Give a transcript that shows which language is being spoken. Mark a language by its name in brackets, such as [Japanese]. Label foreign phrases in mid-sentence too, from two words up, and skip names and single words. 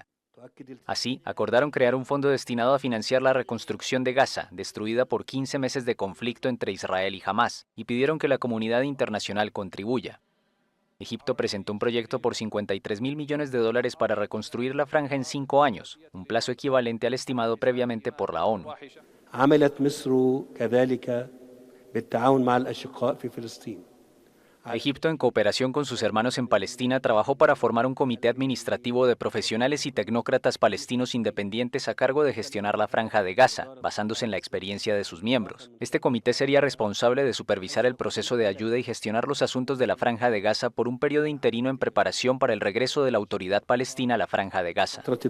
[Spanish] Así, acordaron crear un fondo destinado a financiar la reconstrucción de Gaza, destruida por 15 meses de conflicto entre Israel y Hamás, y pidieron que la comunidad internacional contribuya. Egipto presentó un proyecto por 53.000 millones de dólares para reconstruir la franja en 5 años, un plazo equivalente al estimado previamente por la ONU. [Arabic] عملت مصر كذلك بالتعاون مع الأشقاء في فلسطين [Spanish] Egipto, en cooperación con sus hermanos en Palestina, trabajó para formar un comité administrativo de profesionales y tecnócratas palestinos independientes a cargo de gestionar la Franja de Gaza, basándose en la experiencia de sus miembros. Este comité sería responsable de supervisar el proceso de ayuda y gestionar los asuntos de la Franja de Gaza por un periodo interino en preparación para el regreso de la autoridad palestina a la Franja de Gaza.